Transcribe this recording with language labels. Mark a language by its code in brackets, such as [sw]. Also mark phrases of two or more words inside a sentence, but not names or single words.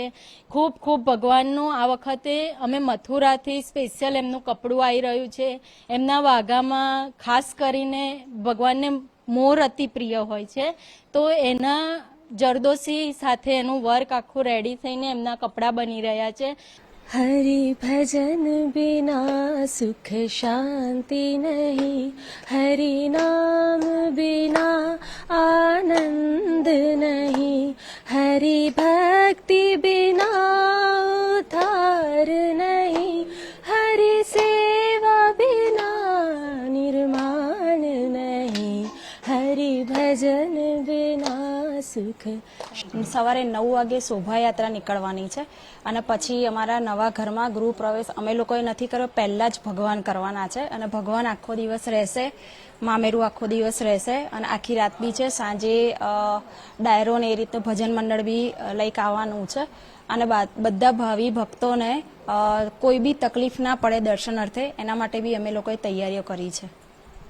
[gu] ખૂબ ખૂબ ભગવાનનું આ વખતે અમે મથુરાથી સ્પેશિયલ એમનું કપડું આવી રહ્યું છે। એમના વાઘામાં ખાસ કરીને ભગવાનને મોર અતિ પ્રિય હોય છે, તો એના જરદોશી સાથે એનું વર્ક આખું રેડી થઈને એમના કપડાં બની રહ્યા છે। [hi] हरि भजन बिना सुख शांति नहीं, हरि नाम बिना आनंद नहीं, हरि भक्ति बिना उद्धार नहीं, हरि सेवा बिना निर्माण नहीं, हरि भजन बिना सुख। [gu] સવારે 9 વાગે શોભાયાત્રા નીકળવાની છે અને પછી અમારા નવા ઘરમાં ગૃહ પ્રવેશ અમે લોકોએ નથી કર્યો, પહેલાં જ ભગવાન કરવાના છે અને ભગવાન આખો દિવસ રહેશે, મામેરું આખો દિવસ રહેશે અને આખી રાત બી છે। સાંજે ડાયરો ને એ રીતે ભજન મંડળ બી લઈને આવવાનું છે અને બધા ભાવિ ભક્તોને કોઈ બી તકલીફ ના પડે દર્શનાર્થે, એના માટે બી અમે લોકોએ તૈયારીઓ કરી છે।